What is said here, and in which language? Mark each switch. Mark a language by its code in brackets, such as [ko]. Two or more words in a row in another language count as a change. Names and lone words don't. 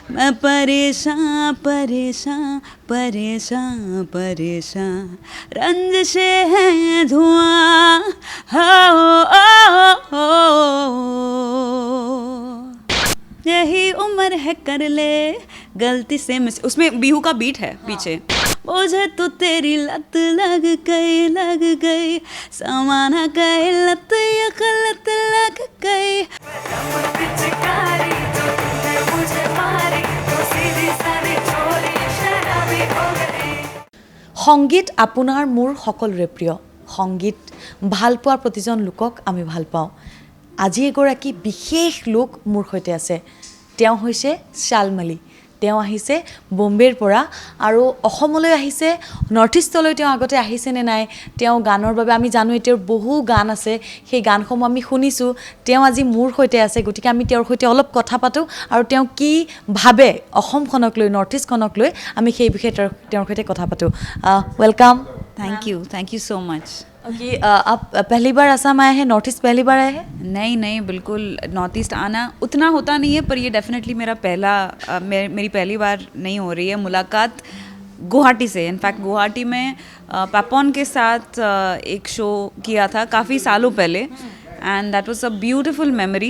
[hi] मैं परेशान परेशान परेशान परेशान, रंजिशे हैं धुआं, हो यही उम्र है कर ले गलती से मिस। उसमें बिहू का बीट है पीछे। मुझे तो तेरी लत लग गई, समाना गए लत ये गलत लग गई। [as] সংগীত আপোনাৰ মোৰ সকলোৰে প্ৰিয়। সংগীত ভাল পোৱাৰ প্ৰতিজন লোকক আমি ভাল পাওঁ। আজি এগৰাকী বিশেষ লোক মোৰ সৈতে আছে। তেওঁ হৈছে শালমালী। তেওঁ আহিছে বম্বেৰ পৰা আৰু অসমলৈ আহিছে। নৰ্থ ইষ্টলৈ তেওঁ আগতে আহিছে নে নাই, তেওঁ গানৰ বাবে আমি জানো তেওঁৰ বহু গান আছে, সেই গানসমূহ আমি শুনিছোঁ। তেওঁ আজি মোৰ সৈতে আছে, গতিকে আমি তেওঁৰ সৈতে অলপ কথা পাতোঁ আৰু তেওঁ কি ভাবে অসমখনক লৈ, নৰ্থ ইষ্টখনক লৈ, আমি সেই বিষয়ে তেওঁৰ সৈতে কথা পাতোঁ। [hi] वेलकम। [en] thank you so much. [hi] ओके, आप पहली बार असम आए हैं, नॉर्थ ईस्ट पहली बार आए हैं? नहीं बिल्कुल, नॉर्थ ईस्ट आना उतना होता नहीं है, पर ये डेफिनेटली मेरा मेरी पहली बार नहीं हो रही है मुलाकात गुवाहाटी से। इनफैक्ट गुवाहाटी में पापॉन के साथ एक शो किया था काफ़ी सालों पहले, [en] and that was a beautiful memory.